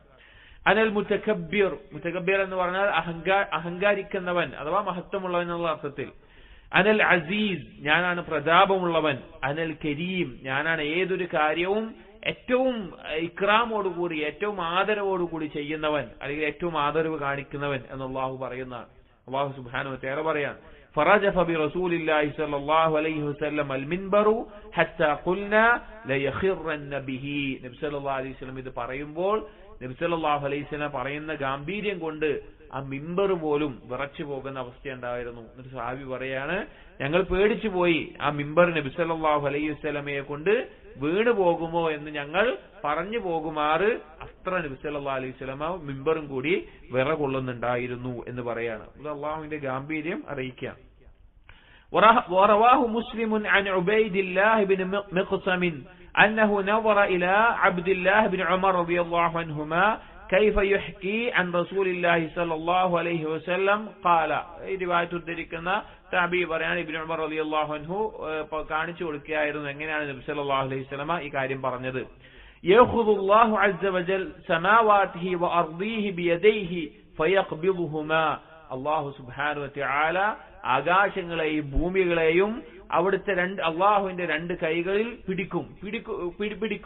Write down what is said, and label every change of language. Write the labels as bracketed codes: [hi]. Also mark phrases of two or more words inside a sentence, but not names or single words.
[ar] أنا المتكبر, [ml] മുതകബ്ബിർ എന്ന് പറഞ്ഞാൽ അഹങ്കാരിക്കുന്നവൻ അഥവാ മഹത്വമുള്ളവൻ എന്നുള്ള അർത്ഥത്തിൽ. [ar] أنا العزيز, [ml] ഞാനാണ് പ്രതാപമുള്ളവൻ. [ar] أنا الكريم, [ml] ഞാനാണ് ഏതൊരു കാര്യവും ഏറ്റവും ഇക്രാമോടുകൂടി ഏറ്റവും ആദരവോടുകൂടി ചെയ്യുന്നവൻ, അല്ലെങ്കിൽ ഏറ്റവും ആദരവ് കാണിക്കുന്നവൻ എന്ന് അള്ളാഹു പറയുന്നതാണ്. [ar] الله سبحانه وتعالى പറയാണ് فرجف برسول الله صلى الله عليه وسلم المنبر حتى قلنا ليخرن به. [ml] നബി [ar] صلى الله عليه وسلم [ml] ഇത് പറയുമ്പോൾ നബി [ar] صلى الله عليه وسلم [ml] പറയുന്ന ഗാംഭീര്യം കൊണ്ട് ആ മിമ്പർ പോലും വിറച്ചു പോകുന്ന അവസ്ഥയുണ്ടായിരുന്നു. എന്നിട്ട് സഹാബി പറയാണ്, ഞങ്ങൾ പേടിച്ചു പോയി ആ മിമ്പർ നബി [ar] صلى الله عليه وسلم [ml] കൊണ്ട് വീണു പോകുമോ എന്ന് ഞങ്ങൾ പറഞ്ഞു പോകുമാറ് അത്ര നബി [ar] صلى الله عليه وسلم [ml] മിമ്പറും കൂടി വിറകൊള്ളുന്നുണ്ടായിരുന്നു എന്ന് പറയാണ്. ഇത് അള്ളാഹുവിന്റെ ഗാംഭീര്യം അറിയിക്കാം. [ar] ورواه مسلم عن عبيد الله بن مقسم أنه نظر إلى عبد الله بن عمر رضي الله عنهما كيف يحكي عن رسول الله صلى الله عليه وسلم قال. [ml] ഈ റിവായത്ത് ഉദ്ധരിക്കുന്ന താബി പറയാണ് ഇബ്നു ഉമർ [ar] رضي الله عنه [ml] കാണിച്ചു കൊടുക്കുകയായിരുന്നു എങ്ങനെയാണ് നബി [ar] صلى الله عليه وسلم [ml] ഈ കാര്യം പറഞ്ഞത്. [ar] يأخذ الله عز وجل سماواته وأرضه بيديه فيقبضهما. الله سبحانه وتعالى [ml] ആകാശങ്ങളെയും ഭൂമികളെയും അവിടുത്തെ അള്ളാഹുവിന്റെ രണ്ട് കൈകളിൽ പിടിക്കും.